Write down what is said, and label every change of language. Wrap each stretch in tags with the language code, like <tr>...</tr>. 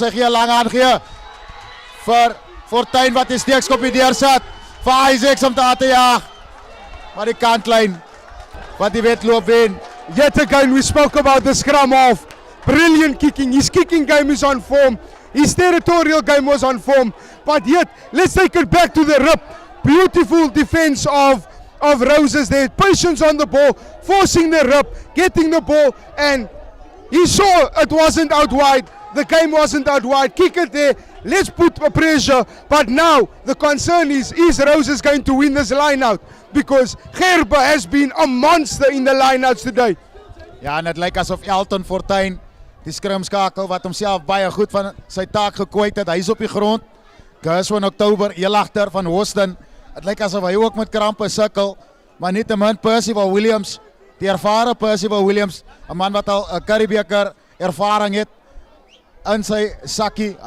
<af>Hy gee lang aangee vir Fortuin wat die steekskopie deursit vir Isaacs om te jaag. Maar die kantlyn wat die wedloop wen.</af> <en>Yet again, we spoke about the scrum half. Brilliant kicking. His kicking game is on form. His territorial game was on form. But yet, let's take it back to the rip. Beautiful defense of Roses there. Patience on the ball, forcing the rip, getting the ball, and he saw it wasn't out wide. The game wasn't out wide. Kick it there. Let's put pressure. But now the concern is Roses going to win this line out? Because Gerber has been a monster in the lineouts today.</en> <af>Ja, en dit lyk asof Elton Fortuin, die skrimskakel wat homself baie goed van sy taak gekwyt het. Hy's op die grond. Gus van Oktober, heel agter van Hawston. Het lyk asof hy ook met krampe sukkel, maar nietemin Percival Williams, die ervare Percival Williams, 'n man wat al 'n Curriebeeker ervaring het in sy sakkie.</af>